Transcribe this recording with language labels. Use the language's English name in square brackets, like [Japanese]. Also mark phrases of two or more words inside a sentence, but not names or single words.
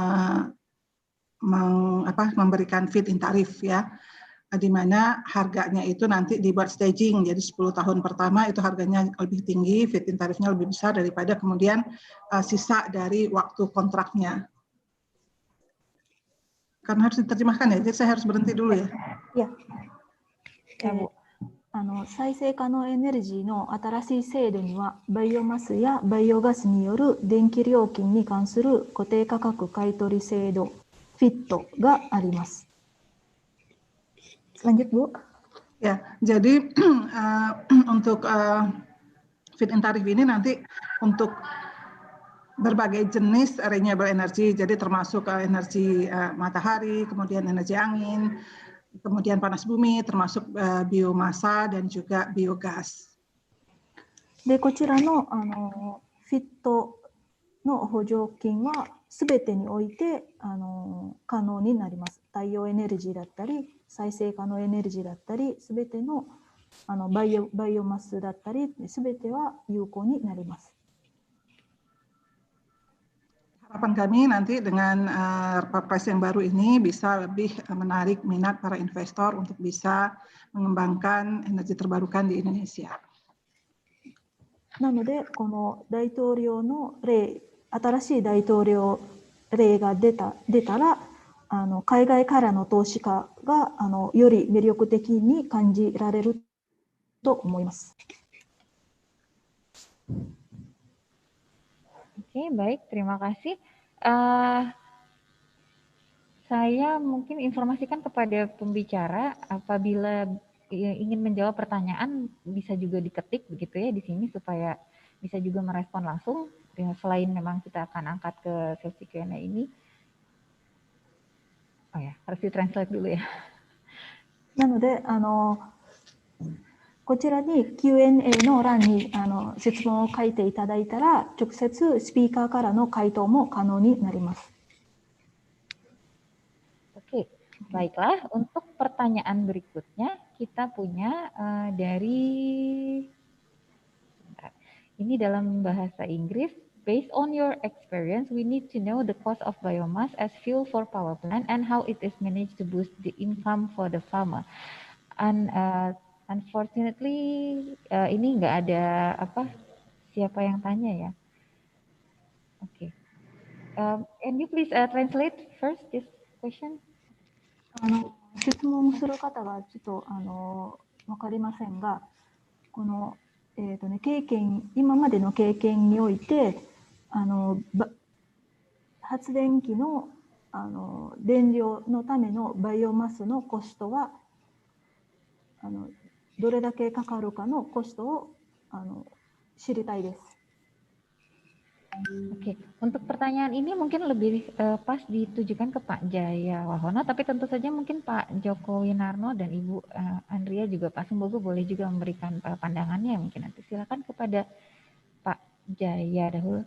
[Indonesian] memberikan [English] feed-in tarif [Indonesian] ya, di mana harganya itu nanti dibuat staging, jadi 10 tahun pertama itu harganya lebih tinggi, feed-in tarifnya lebih besar daripada kemudian sisa dari waktu kontraknya. Karena harus diterjemahkan ya, jadi saya harus berhenti dulu ya. Ya. [Japanese] 再生可能エネルギーの新しい制度にはバイオマスやバイオガスによる電気料金に関する固定価格買取制度 FIT があります。 [Indonesian] Lanjut, Bu. Ya, jadi untuk [English] feed-in tarif [Indonesian] ini nanti untuk berbagai jenis [English] renewable energy, [Indonesian] jadi termasuk energi matahari, kemudian energi angin, kemudian panas bumi, termasuk biomasa dan juga biogas. [Japanese] で、こちらのFIT の補助金はすべてにおいて可能になります。太陽エネルギーだったり、再生可能エネルギーだったり、すべてのバイオマスだったり、すべては有効になります。 [Indonesian] Harapan kami nanti dengan Perpres yang baru ini bisa lebih menarik minat para investor untuk bisa mengembangkan energi terbarukan di Indonesia. [Japanese] なので、この大統領の例、新しい大統領例が出たら、海外からの投資家がより魅力的に感じられると思います。 [Indonesian] Oke, baik, terima kasih. Saya mungkin informasikan kepada pembicara apabila ingin menjawab pertanyaan bisa juga diketik begitu ya di sini supaya bisa juga merespon langsung. Selain memang kita akan angkat ke sesi Q&A ini. Oh ya, harus ditranslate dulu ya. [Japanese] なのでこちらに Q&A の欄に質問を書いていただいたら直接スピーカーからの回答も可能になります。 [Indonesian] Oke, baiklah. Untuk pertanyaan berikutnya kita punya dari Ini dalam bahasa Inggris. [English] Based on your experience, we need to know the cost of biomass as fuel for power plant and how it is managed to boost the income for the farmer. And unfortunately, [Indonesian] ini nggak ada siapa yang tanya ya. Oke. [English] Can you please translate first this question? [Japanese] 質問する方がちょっと分かりませんが、この、今までの経験において発電機の燃料のためのバイオマスのコストはどれだけかかるかのコストを知りたいです。 [Indonesian] Oke, untuk pertanyaan ini mungkin lebih pas ditujukan ke Pak Jaya Wahono, tapi tentu saja mungkin Pak Joko Winarno dan Ibu Andrea juga Pak Sumbogo boleh juga memberikan pandangannya mungkin nanti. Silakan kepada Pak Jaya dahulu.